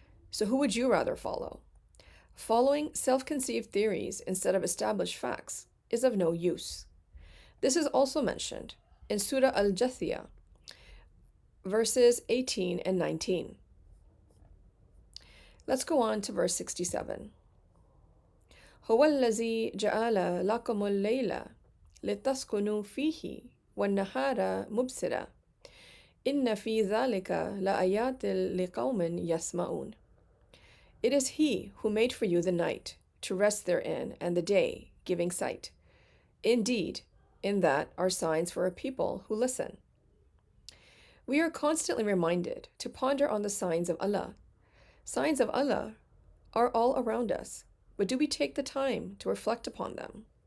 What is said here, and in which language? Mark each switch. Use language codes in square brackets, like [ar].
[en] So who would you rather follow? Following self-conceived theories instead of established facts is of no use. This is also mentioned in Surah Al-Jathiyah, verses 18 and 19. Let's go on to verse 67. [ar] هو الذي جعل لكم الليل لتسكنوا فيه والنهار مبصرا إن في ذلك لآيات لقوم يسمعون. [en] It is He who made for you the night to rest therein and the day giving sight. Indeed, in that are signs for a people who listen. We are constantly reminded to ponder on the signs of Allah. Signs of Allah are all around us, but do we take the time to reflect upon them?